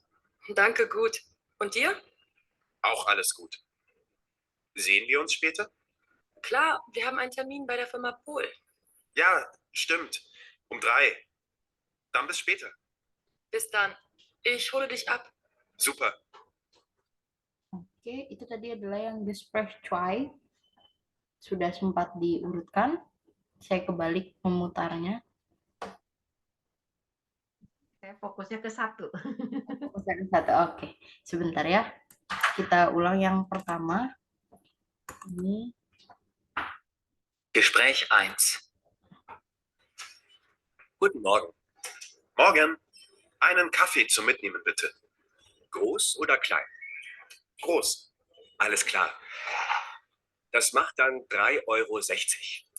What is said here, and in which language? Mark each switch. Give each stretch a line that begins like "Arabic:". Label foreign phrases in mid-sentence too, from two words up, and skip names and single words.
German: Danke, gut. Und dir? Auch alles gut. Sehen wir uns später? Klar, wir haben einen Termin bei der Firma Pohl. Ja, stimmt. Um 3. Dann bis später. Bis dann. Ich hole dich ab. Super.
Indonesian: Oke, itu tadi adalah yang Gespräch 2. Sudah sempat diurutkan. Saya kebalik memutarnya. Saya fokusnya ke 1. Satu, oke. Sebentar ya. Kita ulang yang pertama. Ini.
German: Gespräch 1. Guten Morgen. Morgen. Einen Kaffee zum Mitnehmen, bitte. Groß oder klein? Groß. Alles klar. Das macht dann 3,60 Euro.